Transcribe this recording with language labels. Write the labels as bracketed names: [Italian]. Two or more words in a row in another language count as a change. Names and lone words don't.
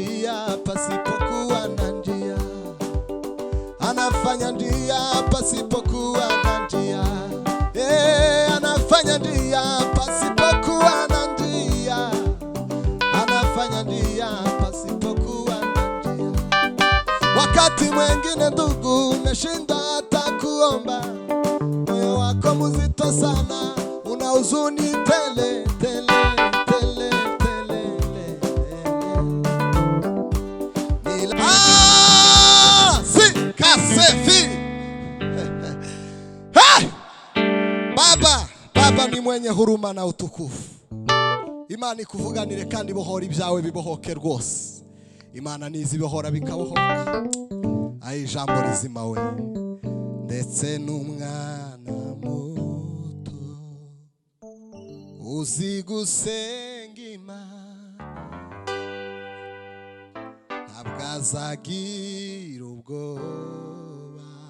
[Swahili] njia pasipokuwa na njia anafanya njia pasipokuwa na njia anafanya njia pasipokuwa na njia anafanya njia pasipokuwa na njia wakati mwengine ndugu umeshinda hata kuomba moyo wako mzito sana una huzuni tele Kasefi Baba ni mwenye huruma na utukufu [Kinyarwanda] Imana ikuvuganire kandi bohora ibyawe bibohoke rwose Imana nizi bohora bikabohoka ayi jambo rizima we ndetse n'umwana muto uzi gusenga Imana ntabwo azagira ubwoba